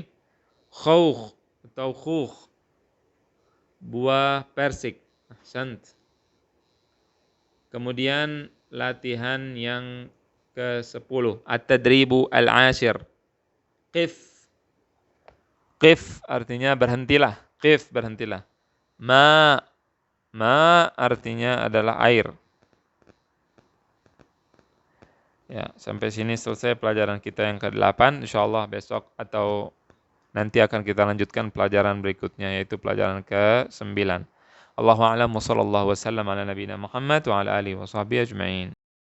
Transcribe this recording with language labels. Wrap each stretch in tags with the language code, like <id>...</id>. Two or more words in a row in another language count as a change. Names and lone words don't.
<id>Khawkh atau khukh, buah persik. Ahsant. Kemudian latihan yang ke-10,</id> <ar>التدريب العاشر.</ar> <id>Qif, qif artinya berhentilah. Qif, berhentilah. Ma, ma artinya adalah air. Ya, sampai sini selesai pelajaran kita yang ke-8. Insyaallah besok atau nanti akan kita lanjutkan pelajaran berikutnya, yaitu pelajaran ke-9.</id> <ar>الله أعلم وصلى الله وسلم على نبينا محمد وعلى آله وصحبه أجمعين.</ar>